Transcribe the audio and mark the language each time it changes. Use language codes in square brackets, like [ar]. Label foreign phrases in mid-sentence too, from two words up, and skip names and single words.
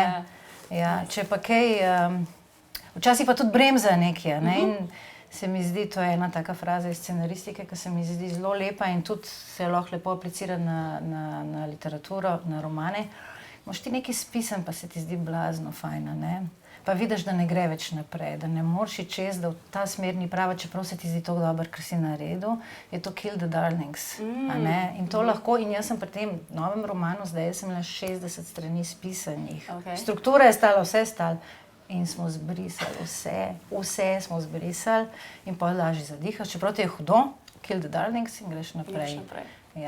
[sl] Ja, če pa kaj, včasih pa tudi bremza nekaj, ne, in se mi zdi, to je ena taka fraza iz scenaristike, ki se mi zdi zelo lepa in tudi se lahko lepo aplicira na literaturo, na romane. Moš ti nekaj spisati, pa se ti zdi blazno fajn, ne. Pa vidiš, da ne gre več naprej, da ne moreš iti čez, da v ta smer ni prava, čeprav se ti zdi tako dobro, kar si naredil, je to [en] Kill the Darlings, [sl] a ne. In to lahko, in jaz sem pri tem novem romanu, zdaj sem imela 60 strani spisanih. Struktura je stala, vse stala. In smo zbrisali vse smo zbrisali in pa lažje zadihaš, čeprav ti je hudo, [en] Kill the Darlings [sl] in greš naprej. Ja.